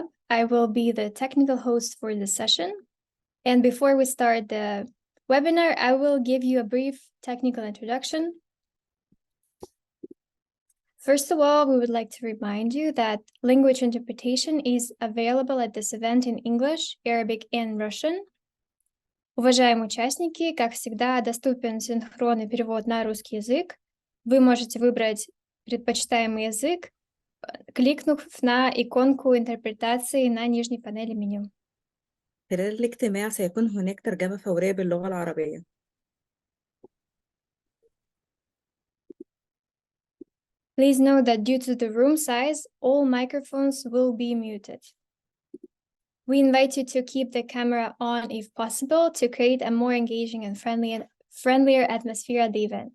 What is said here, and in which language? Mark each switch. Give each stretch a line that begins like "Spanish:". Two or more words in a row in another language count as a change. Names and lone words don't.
English: I will be the technical host for this session. And before we start the webinar, I will give you a brief technical introduction. First of all, we would like to remind you that language interpretation is available at this event in English, Arabic, and Russian.
Russian: Уважаемые участники, как всегда, доступен синхронный перевод на русский язык. Вы можете выбрать предпочитаемый язык, кликнув на иконку интерпретации на нижней панели меню.
Arabic: خلال الاجتماع سيكون هناك ترجمة فورية باللغة العربية.
English: Please note that due to the room size, all microphones will be muted. We invite you to keep the camera on if possible to create a more engaging and friendlier atmosphere at the event.